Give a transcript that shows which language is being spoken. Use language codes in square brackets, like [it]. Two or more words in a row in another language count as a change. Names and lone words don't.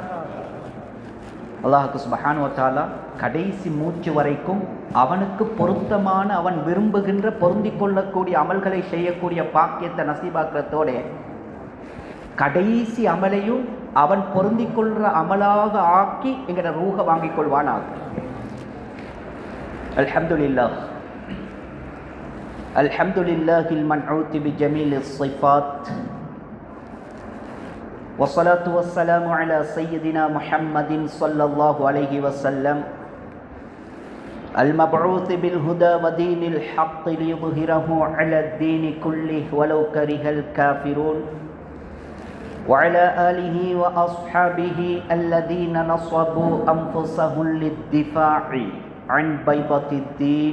[ta] அல்லாஹ்வுக்கு [ar] سبحانه وتعالى [ta] கடைசி மூச்சு வரைக்கும் அவனுக்கு பொருத்தமான, அவன் விரும்புகின்ற, பொருந்தி கொள்ளக்கூடிய அமல்களை செய்யக்கூடிய பாக்கியத்தை நசீபாக்கிறதோட கடைசி அமலையும் அவன் பொருந்தி கொள்கிற அமலாக ஆக்கி எங்கட ரூஹ வாங்கிக் கொள்வானாக. [ar] الحمد لله الحمد لله المنعوت بجميل الصفات والصلاة والسلام على سيدنا محمد صلى الله عليه وسلم المبعوث بالهدى ودين الحق ليظهره على الدين كله ولو كره الكافرون وعلى آله وأصحابه الذين نصبوا أنفسهم للدفاع عن بيضة الدين.